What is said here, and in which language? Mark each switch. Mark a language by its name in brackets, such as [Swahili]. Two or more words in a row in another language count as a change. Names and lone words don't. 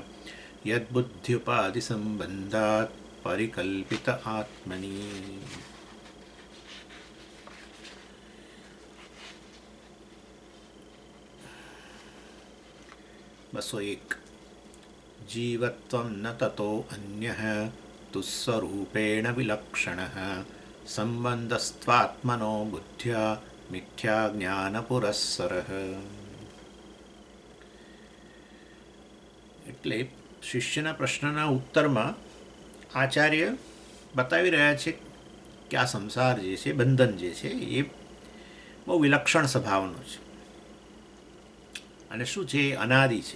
[Sanskrit] यद्बुद्ध्युपाधिसम्बन्धात् परिकल्पित आत्मनि 201 जीवत्वं न ततो अन्यः तुस्वरूपेण विलक्षणः संबंधस्त्वात्मनो बुद्ध्या મિથ્યાજ્ઞાનપુરસ્સરઃ. [Gujarati] એટલે શિષ્યના પ્રશ્નના ઉત્તરમાં આચાર્ય બતાવી રહ્યા છે કે આ સંસાર જે છે, બંધન જે છે, એ બહુ વિલક્ષણ સ્વભાવનું છે અને શું છે, એ અનાદિ છે.